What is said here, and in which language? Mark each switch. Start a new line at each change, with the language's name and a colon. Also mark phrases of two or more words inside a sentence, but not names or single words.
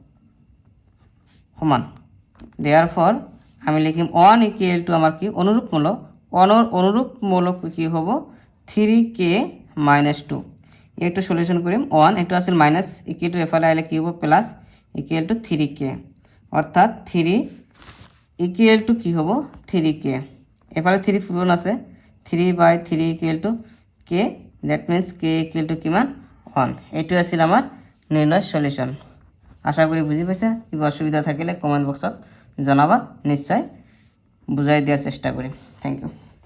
Assamese: দেয়াৰফৰ আমি লিখিম 1
English: equal to
Assamese: আমাৰ কি অনুৰূপ মৌলক, 1ৰ অনুৰূপ মৌলক কি হ'ব 3k -2। এইটো সলিউশন কৰিম। 1 এইটো আছিল
English: minus equal to
Assamese: এফালে আহিলে কি হ'ব
English: plus equal to
Assamese: 3k। অৰ্থাৎ 3
English: equal to
Assamese: কি হ'ব 3k। এফালে 3 পূৰণ আছে, 3/3
English: equal to k, that means k equal to
Assamese: কিমান 1। এইটো আছিল আমাৰ নিৰ্ণয় সলিউশন। আশা করি বুঝি পাইছা। কিবা অসুবিধা থাকিলে কমেন্ট বক্সত জনাবা, নিশ্চয় বুঝাই দিয়ার চেষ্টা করি।
English: thank you.